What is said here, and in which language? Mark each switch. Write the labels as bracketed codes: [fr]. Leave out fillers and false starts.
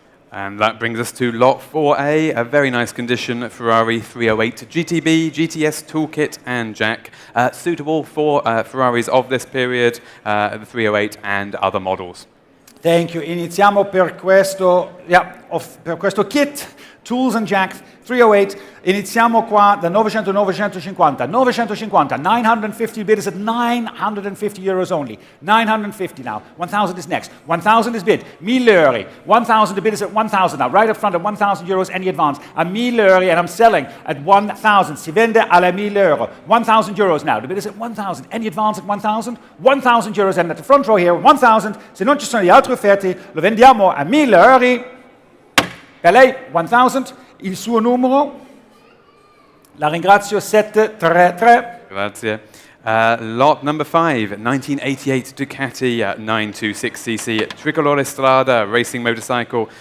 [en] And that brings us to lot 4A, a very nice condition Ferrari 308 GTB, GTS toolkit and jack, suitable for Ferraris of this period, the 308 and other models. Thank you. [it] Iniziamo per questo kit, [en] tools and jack [it] 308. Iniziamo qua da 900, [en] 950. 950, 950 bid is at 950 euros only. 950 now. 1,000 is next. 1,000 is bid. 1,000 euro. 1,000, the bid is at 1,000 now. Right up front at 1,000 euros, any advance. A 1,000 euro, and I'm selling at 1,000. [it] Si vende alla 1,000 euro. [en] 1,000 euros now. The bid is at 1,000. Any advance at 1,000? 1,000 euros, and at the front row here, 1,000. [it] Se non ci sono gli altri offerti, lo vendiamo a 1,000 euro. Per lei, 1,000. Il suo numero? La ringrazio, 733. Grazie. [en] Lot number 5, 1988 Ducati 926cc Tricolore Strada Racing Motorcycle.